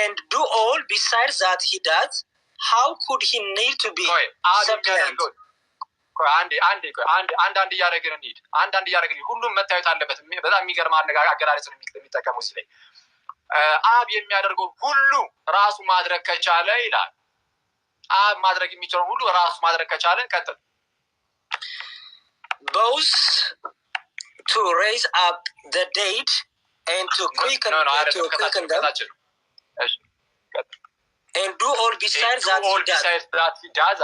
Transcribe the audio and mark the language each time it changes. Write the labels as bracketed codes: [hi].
[en] do all besides that he does, how could he need to be supplement? [am] አንድ እያደረግን እንሂድ። አንድ እያደረግን ሁሉም መታየት አለበት። በጣም የሚገርም አገላለጽ ነው የሚጠቀመው እዚህ ላይ። አብ የሚያደርገው ሁሉ ራሱ ማድረግ ከቻለ ይላል። አብ ማድረግ የሚችለው ሁሉ ራሱ ማድረግ ከቻለ ቀጥል [en] both to raise up the dead and to quicken them and do all besides that he does